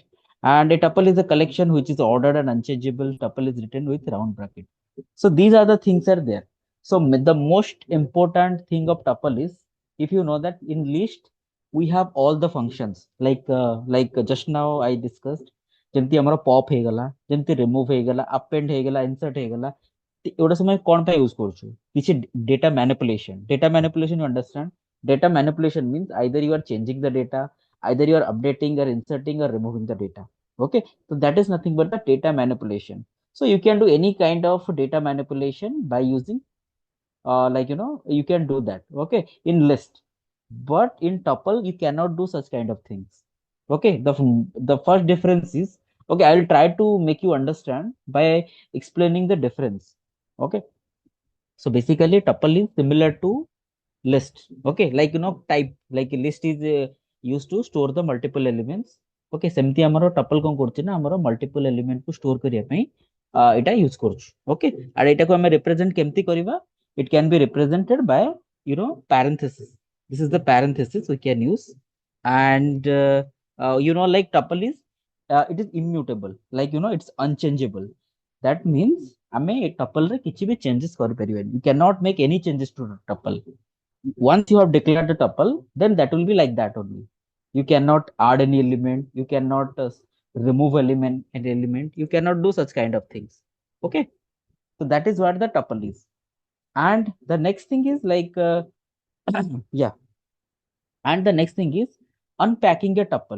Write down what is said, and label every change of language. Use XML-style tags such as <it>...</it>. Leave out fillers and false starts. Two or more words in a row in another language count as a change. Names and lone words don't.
<en>And a tuple is a collection which is ordered and unchangeable. Tuple is written with round bracket. So these are the things are there. So the most important thing of tuple is if you know that in list we have all the functions like just now I discussed</en> <or>ଯେମିତି ଆମର pop ହେଇଗଲା ଯେମିତି remove ହେଇଗଲା append ହେଇଗଲା insert ହେଇଗଲା ଏଗୁଡ଼ା ସବୁ ଆମେ କଣ ପାଇଁ ୟୁଜ କରୁଛୁ କିଛି</or> <en>data manipulation you understand data manipulation means either you are changing the data either you are updating or inserting or removing the data okay so that is nothing but the data manipulation so you can do any kind of data manipulation by using you can do that okay in list but in tuple you cannot do such kind of things okay the first difference is okay I will try to make you understand by explaining the difference okay so basically tuple is similar to list okay like type like list is used to store the multiple elements okay</en> <or>ସେମିତି ଆମର tuple କଣ କରୁଛି ନା ଆମର</or> <en>multiple element</en> <or>କୁ store କରିବା ପାଇଁ ଏଇଟା ୟୁଜ କରୁଛୁ</or> <en>okay</en> <or>ଆଉ ଏଇଟାକୁ ଆମେ represent କେମିତି କରିବା</or> <en>it can be represented by parenthesis this is the parenthesis we can use and like tuple is it is immutable like it's unchangeable that means</en> <or>ଆମେ tuple ରେ କିଛି ବି changes କରିପାରିବାନି.</or> <en>You cannot make any changes to tuple. Once you have declared the tuple, then that will be like that only. You cannot add any element, you cannot remove an element, you cannot do such kind of things. Okay, so that is what the tuple is. And the next thing is like yeah, and the next thing is unpacking a tuple.</en>